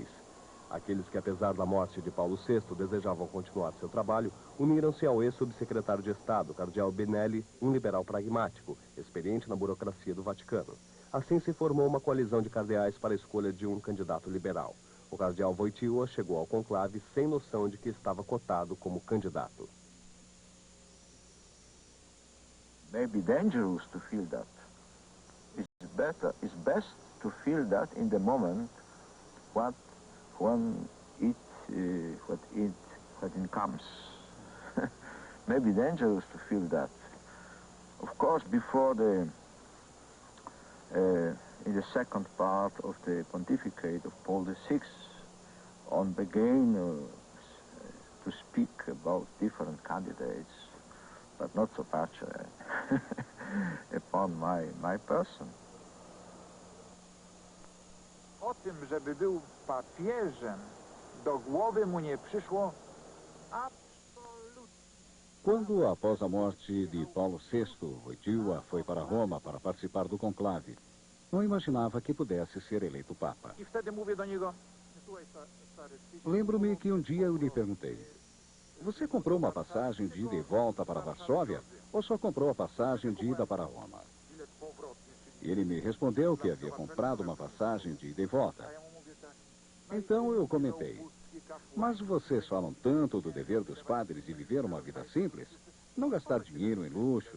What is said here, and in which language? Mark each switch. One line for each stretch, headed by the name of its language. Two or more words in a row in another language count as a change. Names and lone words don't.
Portuguese: Aqueles que, apesar da morte de Paulo VI, desejavam continuar seu trabalho, uniram-se ao ex-subsecretário de Estado, cardeal Benelli, um liberal pragmático, experiente na burocracia do Vaticano. Assim se formou uma coalizão de cardeais para a escolha de um candidato liberal. O cardeal Wojtyła chegou ao conclave sem noção de que estava cotado como candidato.
English: Maybe dangerous to feel that. It's best to feel that in the moment when it comes. Maybe dangerous to feel that. Of course, before in the second part of the pontificate of Paul VI, on began to speak about different candidates, but not so much upon my person.
Polish: O tym, żeby był papieżem, do głowy mu nie przyszło absolutnie.
Portuguese: Quando, após a morte de Paulo VI, Wojtyła foi para Roma para participar do conclave, não imaginava que pudesse ser eleito papa.
Polish: I wtedy mówię do niego:
Portuguese: Lembro-me que um dia eu lhe perguntei: você comprou uma passagem de ida e volta para Varsóvia ou só comprou a passagem de ida para Roma? E ele me respondeu que havia comprado uma passagem de ida e volta. Então eu comentei: mas vocês falam tanto do dever dos padres de viver uma vida simples, não gastar dinheiro em luxos.